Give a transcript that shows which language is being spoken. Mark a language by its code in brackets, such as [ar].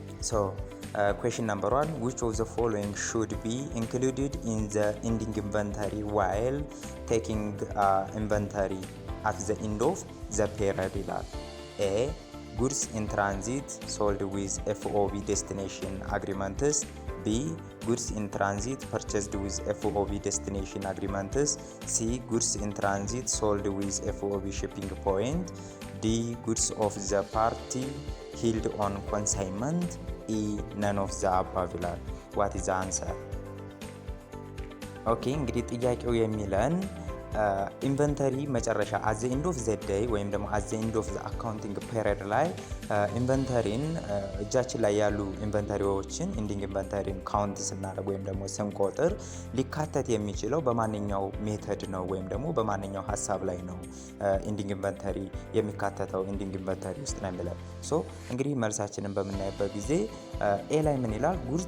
[en] ሶ question number 1, which of the following should be included in the ending inventory while taking inventory at the end of the period [am] ይላል። [en] A goods in transit sold with FOB destination agreements. B goods in transit purchased with FOB destination agreements. C goods in transit sold with FOB shipping point. D goods of the party held on consignment. E none of the above [am] ይላል። [en] what is the answer? [am] ኦኬ እንግዲህ ጥያቄው የሚለን ኢንቨንተሪ መጨረሻ [en] at the end of the day [am] ወይም ደግሞ [en] at the end of the accounting period [am] ላይ ኢንቨንተሪን እጃችን ላይ ያሉ ኢንቨንተሪዎችን ኢንዲንግ ኢንቨንተሪን ካውንት ስናደርግ ወይም ደግሞ ስንቆጥር ሊካተት የሚችለው በማንኛው ሜተድ ነው ወይም ደግሞ በማንኛው ሀሳብ ላይ ነው ኢንዲንግ ኢንቨንተሪ የሚካተተው ኢንዲንግ ኢንቨንተሪ ውስጥ ነው የሚለው። ሶ እንግዲህ መልሳችንን በምናይበት ጊዜ ኤ ላይ ምን ይላል?